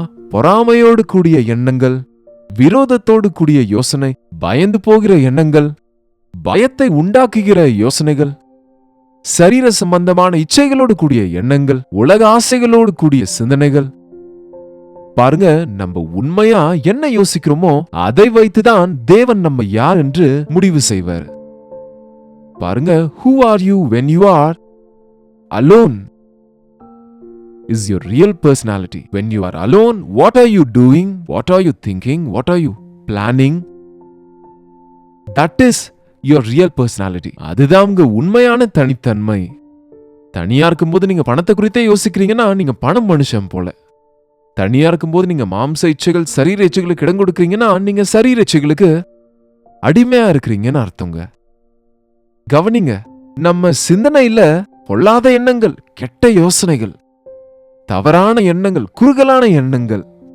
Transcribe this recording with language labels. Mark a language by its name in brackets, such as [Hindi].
[Tamil] பொறாமையோடு கூடிய எண்ணங்கள், விரோதத்தோடு கூடிய யோசனை, பயந்து போகிற எண்ணங்கள், பயத்தை உண்டாக்குகிற யோசனைகள், சரீர சம்பந்தமான இச்சைகளோடு கூடிய எண்ணங்கள், உலக ஆசைகளோடு கூடிய சிந்தனைகள். பாருங்க, நம்ம உண்மையா என்ன யோசிக்கிறோமோ அதை வைத்துதான் தேவன் நம்ம யார் என்று முடிவு செய்வார். [English] பாருங்க, who are you when you are alone is your real personality. When you are alone, what are you doing? What are you thinking? What are you planning? That is your real personality. [Tamil] அதுதான் உங்க உண்மையான தனித்தன்மை. தனியா இருக்கும்போது நீங்க பணத்தை குறித்தே யோசிக்கிறீங்கன்னா நீங்க பணம் மனுஷன் போல. தனியா இருக்கும்போது நீங்க மாம்ச இச்சைகள், சரீர இச்சைகளுக்கு இடம் கொடுக்கறீங்கன்னா நீங்க சரீர இச்சைகளுக்கு அடிமையா இருக்கிறீங்கன்னு அர்த்தங்க. கவனிங்க, நம்ம சிந்தனையில பொல்லாத எண்ணங்கள், கெட்ட யோசனைகள், தவறான எண்ணங்கள், குறுகலான எண்ணங்கள்.